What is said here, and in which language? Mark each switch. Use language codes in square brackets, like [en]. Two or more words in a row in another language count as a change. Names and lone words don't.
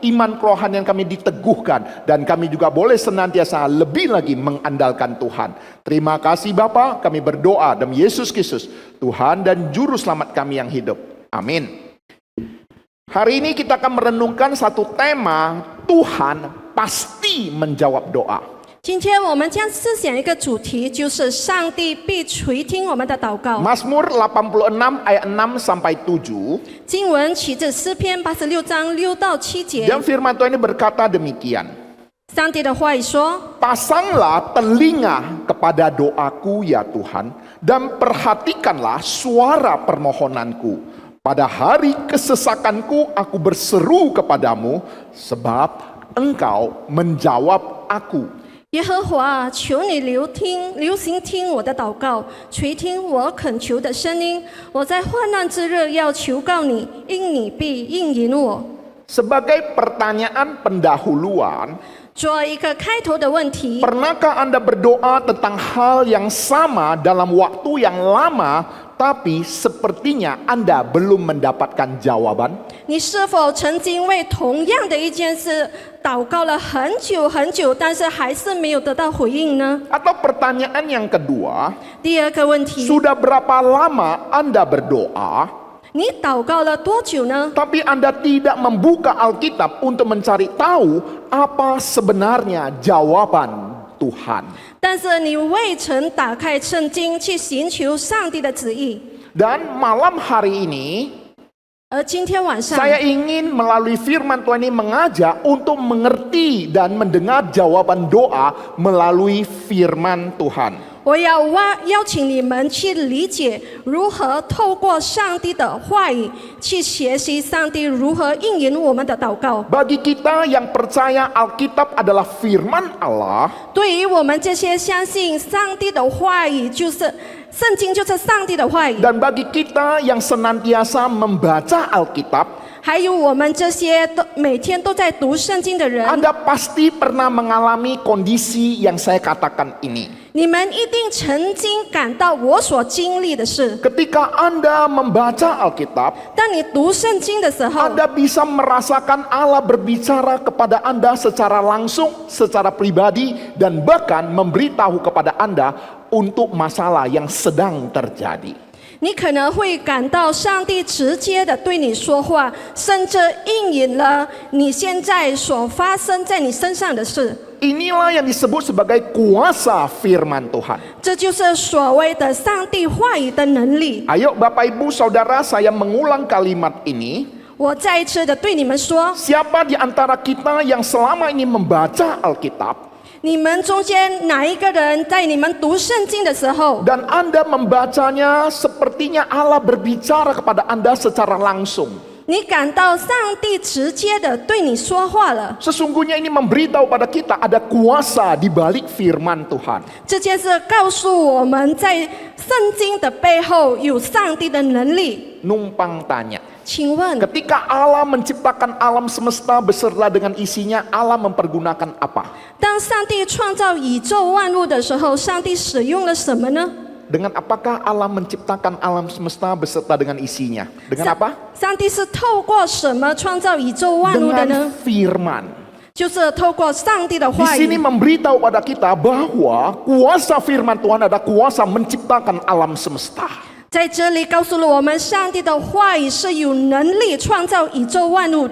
[id] Iman kerohanian kami diteguhkan. Dan kami juga boleh senantiasa lebih lagi mengandalkan Tuhan. Terima kasih Bapa, kami berdoa demi Yesus Kristus, Tuhan dan Juru Selamat kami yang hidup. Amin. Hari ini kita akan merenungkan satu tema, Tuhan pasti menjawab doa. [zh] 今天我们将思想一个主题，就是上帝必垂听我们的祷告。 [id] Mazmur 86 ayat 6 sampai 7. [zh] 经文取自诗篇86章6到7节。 [id] Dan firman Tuhan ini berkata demikian. [zh] 上帝的话语说： [id] Pasanglah telinga kepada doaku ya Tuhan, dan perhatikanlah suara permohonanku. Pada hari kesesakanku aku berseru kepadamu, sebab Engkau menjawab aku. [zh] 耶和华，求你留心听我的祷告，垂听我恳求的声音。我在患难之日要求告你，因你必应允我。 [id] Sebagai pertanyaan pendahuluan, [zh] 做一个开头的问题， [id] pernahkah Anda berdoa tentang hal yang sama dalam waktu yang lama, tapi sepertinya Anda belum mendapatkan jawaban? [zh] 你是否曾经为同样的一件事祷告了很久很久，但是还是没有得到回应呢？ [id] Atau pertanyaan yang kedua, [zh] 第二个问题， [id] sudah berapa lama Anda berdoa, [zh] 你祷告了多久呢？ [id] tapi Anda tidak membuka Alkitab untuk mencari tahu apa sebenarnya jawaban Tuhan. [zh] 但是你未曾打开圣经去寻求上帝的旨意。 [id] Dan malam hari ini [zh] 而今天晚上， [id] saya ingin melalui firman Tuhan ini mengajak untuk mengerti dan mendengar jawaban doa melalui firman Tuhan. [zh] 我要邀请你们去理解如何透过上帝的话语去学习上帝如何应允我们的祷告。 [id] Bagi kita yang percaya Alkitab adalah firman Allah, [zh] 对于我们这些相信上帝的话语就是圣经就是上帝的话语， [id] dan bagi kita yang senantiasa membaca Alkitab, [zh] 还有我们这些每天都在读圣经的人， [id] Anda pasti pernah mengalami kondisi yang saya katakan ini. [zh] 你们一定曾经感到我所经历的事。 [id] Ketika Anda membaca Alkitab, [zh] 当你读圣经的时候， [id] Anda bisa merasakan Allah berbicara kepada Anda secara langsung, secara pribadi, dan bahkan memberitahu kepada Anda untuk masalah yang sedang terjadi. [zh] 你可能会感到上帝直接的对你说话，甚至应允了你现在所发生在你身上的事。 [id] Inilah yang disebut sebagai kuasa firman Tuhan. [zh] 这就是所谓的上帝话语的能力。 [id] Ayo Bapak Ibu Saudara, saya mengulang kalimat ini. [zh] 我再一次的对你们说， [id] Siapa di antara kita yang selama ini membaca Alkitab [zh] 你们中间哪一个人在你们读圣经的时候， [id] dan Anda membacanya sepertinya Allah berbicara kepada Anda secara langsung. [zh] 你感到上帝直接的对你说话了？ [id] Sesungguhnya ini memberitahu pada kita ada kuasa di balik firman Tuhan. [zh] 这件事告诉我们在圣经的背后有上帝的能力。 [id] Numpang tanya. [zh] 请问， [id] Ketika Allah menciptakan alam semesta beserta dengan isinya, Allah mempergunakan apa? [zh] 当上帝创造宇宙万物的时候，上帝使用了什么呢？ [id] Dengan apakah Allah menciptakan alam semesta beserta dengan isinya? Dengan apa? [zh] 上帝是透过什么创造宇宙万物的 [id] Dengan [zh] 呢？ [id] firman. [zh] 就是透过上帝的 [id] Di [zh] 话 [id] sini [zh] 语。 [id] memberitahu pada kita bahwa kuasa firman Tuhan ada kuasa menciptakan alam semesta. [zh] 在这里告诉了我们，上帝的话语是有能力创造宇宙万物的。